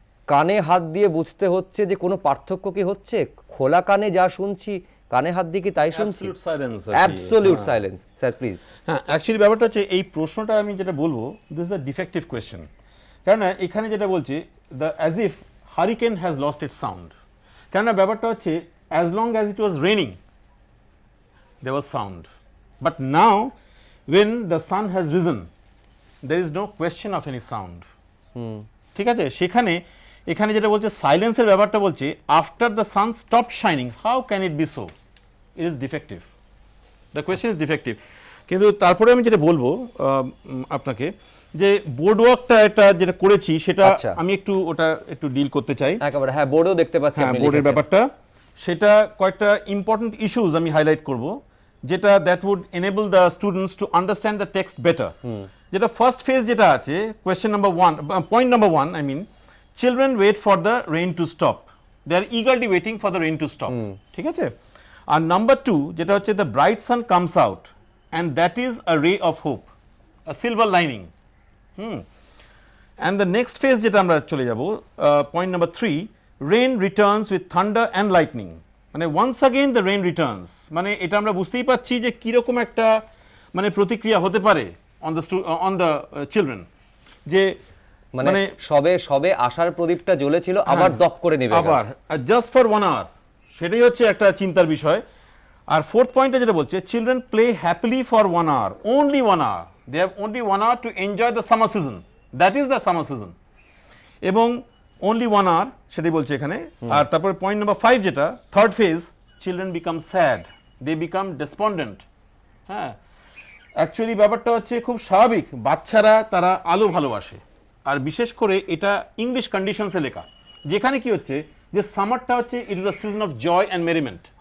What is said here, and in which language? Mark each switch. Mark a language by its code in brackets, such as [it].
[bn] কানে হাত দিয়ে বুঝতে হচ্ছে যে কোনো পার্থক্য কি হচ্ছে, খোলা কানে যা শুনছি কানে হাত দিয়ে কি তাই শুনছি? [en] Absolute silence [bn] আর কি। [en] Absolute silence. Sir please. [bn] হ্যাঁ, অ্যাকচুয়ালি ব্যাপারটা হচ্ছে এই প্রশ্নটা আমি যেটা বলবো, [en] This is a defective question. [bn] কেননা এখানে যেটা বলছে [en] The as if hurricane has lost its sound. [bn] কেননা ব্যাপারটা হচ্ছে [en] As long as it was raining there was sound, but now when the sun has risen there is no question of any sound. [bn] ঠিক আছে, সেখানে এখানে যেটা বলছে সাইলেন্সের ব্যাপারটা বলছে [en] After the sun stop shining, how can it be so? It is defective, the question is defective. [bn] কিন্তু তারপরে আমি যেটা বলবো আপনাকে, যে বোর্ড ওয়ার্কটা এটা যেটা করেছি সেটা আচ্ছা। আমি ওটা একটু ডিল করতে চাই। একেবারে হ্যাঁ, বোর্ডও দেখতে পাচ্ছি হ্যাঁ, আপনি বোর্ডের লিখেছেন। ব্যাপারটা সেটা কয়েকটা ইম্পর্টেন্ট ইস্যুস আমি হাইলাইট করব, যেটা [en] That would enable the students to understand the text better. [bn] যেটা ফার্স্ট ফেজ যেটা আছে, [en] Question number 1, point number 1, I mean children wait for the rain to stop, they are eagerly waiting for the rain to stop. [bn] ঠিক আছে। আর number 2 যেটা হচ্ছে [en] The bright sun comes out and that is a ray of hope, a silver lining. And the next phase [bn] যেটা আমরা চলে যাব, [en] point number 3, rain returns with thunder and lightning. [bn] মানে [en] once again the rain returns, [bn] মানে এটা আমরা বুঝতেই পাচ্ছি যে কিরকম একটা মানে প্রতিক্রিয়া হতে পারে [en] on the children, [bn] যে মানে সবে আশার প্রদীপটা জ্বলেছিল, আবার দপ করে নেবে আবার [en] just for 1 hour, [bn] সেটাই হচ্ছে একটা চিন্তার বিষয়। আর ফোর্থ পয়েন্টে যেটা বলছে, [en] children play happily for 1 hour, only 1 hour, they have only 1 hour to enjoy the summer season, that is the summer season, এবং only 1 hour [bn] সেটাই বলছে এখানে। আর তারপরে [en] Point number 5 যেটা third phase, children become sad, they become despondent. [bn] হ্যাঁ, actually ব্যাপারটা হচ্ছে খুব স্বাভাবিক, বাচ্চারা তারা আলো ভালোবাসে, আর বিশেষ করে এটা ইংলিশ কন্ডিশনসে লেখা, যেখানে কি হচ্ছে যে সামারটা হচ্ছে [en] It is a season of joy and merriment.